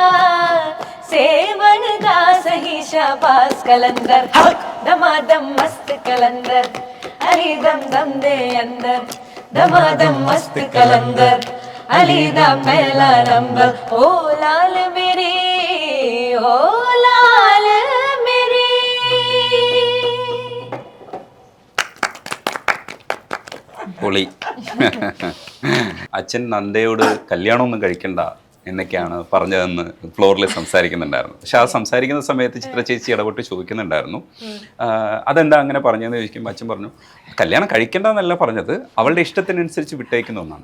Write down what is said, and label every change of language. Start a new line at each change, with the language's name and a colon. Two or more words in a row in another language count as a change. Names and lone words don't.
Punjabi: ਸੇਵਨ ਦਾ ਸਹੀ ਸ਼ਾਬਾਸ਼ ਕਲੰਦਰ, ਦਮਾਦਮ ਮਸਤ ਕਲੰਦਰ, ਅਲੀ ਦਮ ਦਮ ਦੇ ਅੰਦਰ, ਦਮਾਦਮ ਮਸਤ ਕਲੰਦਰ, ਅਲੀ ਦਾ ਪਹਿਲਾ ਨੰਬਰ, ਓ ਲਾਲ ਮੇਰੀ ਓ ਲਾਲ ਮੇਰੀ.
Malayalam: പൊളി. അച്ഛൻ നന്ദയോട് കല്യാണമൊന്നും കഴിക്കണ്ട, എന്നൊക്കെയാണ് പറഞ്ഞതെന്ന് ഫ്ലോറിൽ സംസാരിക്കുന്നുണ്ടായിരുന്നു. പക്ഷെ ആ സംസാരിക്കുന്ന സമയത്ത് ചിത്ര ചേച്ചി ഇടപെട്ട് ചോദിക്കുന്നുണ്ടായിരുന്നു അതെന്താ അങ്ങനെ പറഞ്ഞതെന്ന് ചോദിക്കുമ്പോൾ അച്ഛൻ പറഞ്ഞു കല്യാണം കഴിക്കേണ്ടെന്നല്ല പറഞ്ഞത്, അവളുടെ ഇഷ്ടത്തിനനുസരിച്ച് വിട്ടേക്കുന്ന ഒന്നാണ്.